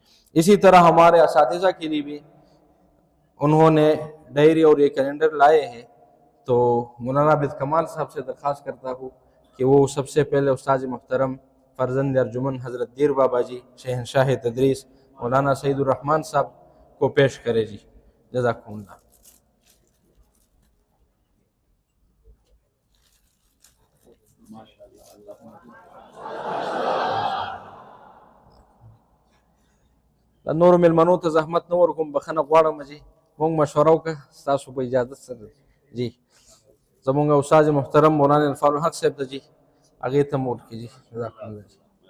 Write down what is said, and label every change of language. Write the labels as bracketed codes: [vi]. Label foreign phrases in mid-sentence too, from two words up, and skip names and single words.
[ur] اسی طرح ہمارے اساتذہ کے لیے بھی انہوں نے ڈائری اور یہ کیلنڈر لائے ہیں، تو مولانا عابد کمال صاحب سے درخواست کرتا ہوں کہ وہ سب سے پہلے استاذ محترم فرزند ارجمن حضرت دیر بابا جی شہنشاہ تدریس مولانا سعید الرحمن صاحب کو پیش کرے جی، [ar] جزاکم اللہ۔ [ps] نور ملمنو ته زحمت نه ورکوم، بخښنه غواړم جی، مونږ مشوره وکړه ستاسو په اجازت سره جی، زمونږ استاد محترم مولانا عرفان الحق صاحب ته جی، هغې ته مو ورکړي جی، [ar] جزاکم الله [ps] جی۔